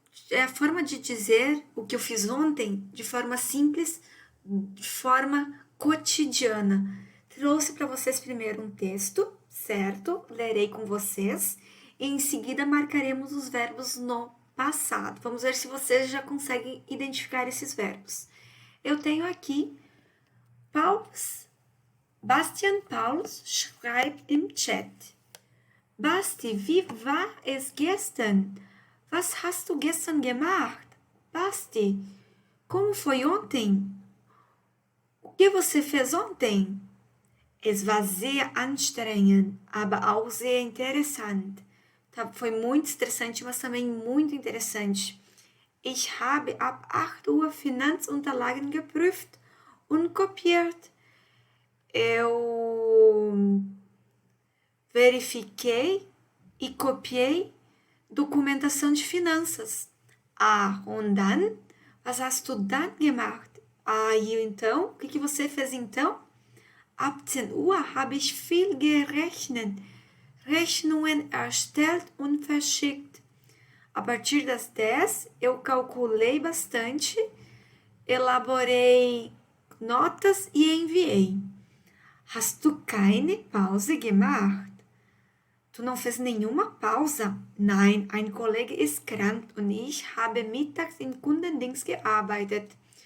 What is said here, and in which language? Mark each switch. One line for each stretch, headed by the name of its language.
Portuguese: É a forma de dizer o que eu fiz ontem de forma simples, de forma cotidiana. Trouxe para vocês primeiro um texto, certo? Lerei com vocês e em seguida marcaremos os verbos no passado. Vamos ver se vocês já conseguem identificar esses verbos. Eu tenho aqui Pauls.
German: Bastian Pauls schreibt im Chat. Basti, wie war es gestern? Was hast du gestern gemacht?
Portuguese: Basti, como foi ontem? O que você fez ontem?
German: Es war sehr anstrengend, aber auch sehr interessant.
Portuguese: Tá, foi muito estressante, mas também muito interessante.
German: Ich habe ab 8 Uhr Finanzunterlagen geprüft und kopiert.
Portuguese: Eu verifiquei e copiei documentação de finanças.
German: Und dann? Was hast du dann gemacht?
Portuguese: E então? O que você fez então?
German: Ab 10 Uhr habe ich viel gerechnet, Rechnungen erstellt und verschickt.
Portuguese: A partir das 10, eu calculei bastante, elaborei notas e enviei.
German: Hast du keine Pause gemacht?
Portuguese: Du não fez nenhuma pausa?
German: Nein, ein Kollege ist krank und ich habe mittags im Kundendienst gearbeitet.